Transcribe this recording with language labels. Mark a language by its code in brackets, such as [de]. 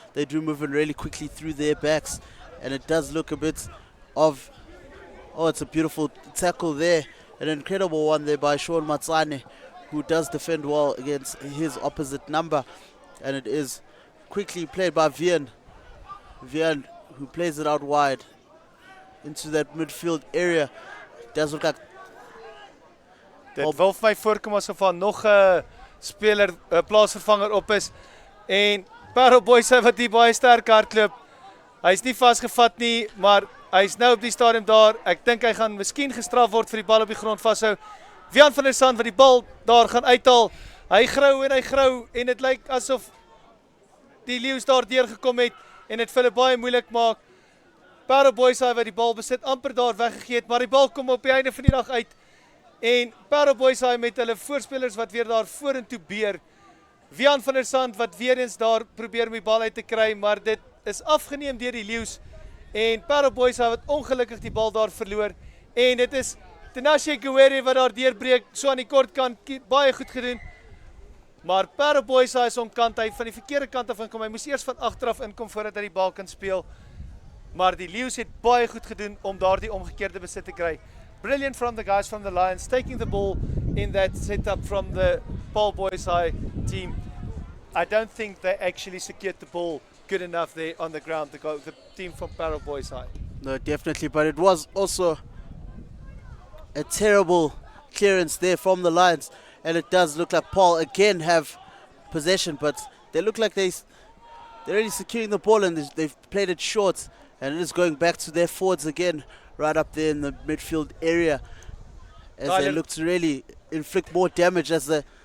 [en] They do move in really quickly through their backs, and it does look a bit of, oh, it's a beautiful tackle there, an incredible one there by Sean Matsane, who does defend well against his opposite number. And it is quickly played by Vian, who plays it out wide into that midfield area. Does look like [af] Dit wil vir my voorkom asof daar nog 'n speler, 'n plaasvervanger op is. En Paarl Boys wat hier baie sterk hardloop. Hy's nie vasgevat nie, maar hy's nou op die stadium daar. Ek dink hy gaan miskien gestraf word vir die bal op die grond vashou. Vian van der Sand wat die bal daar gaan uithaal. Hy grou en dit lyk asof die leeu's daar deurgekom het en dit vir hulle baie moeilik maak. Paarl Boys wat die bal besit amper daar weggegee het, maar die bal kom op die einde van die dag uit. En Paarl Boys met hulle voorspelers wat weer daar vorentoe beer. Vian van der Sand wat weer eens daar probeer om die bal uit te kry, maar dit is afgeneem deur die leeu's. En Paarl Boys wat ongelukkig die bal daar verloor. En dit is Tinashe Guerre wat daar deurbreek, so aan die kortkant, baie goed gedoen. Maar Paarl Boys is onkant, hy van die verkeerde kant af inkom. Hy moes eers van agteraf inkom voordat hy die bal kan speel. Maar die leeu's het baie goed gedoen om daardie omgekeerde besit te kry. [en] Brilliant from the guys from the Lions, taking the ball in that setup from the Paarl Boys team. I don't think they actually secured the ball good enough there on the ground, the team from Paarl Boys. No, definitely, but it was also a terrible clearance there from the Lions, and it does look like Paarl again have possession, but they look like they're really securing the ball, and they've played it short, and it is going back to their forwards again, right up there in the midfield area, as they look to really inflict more damage, as the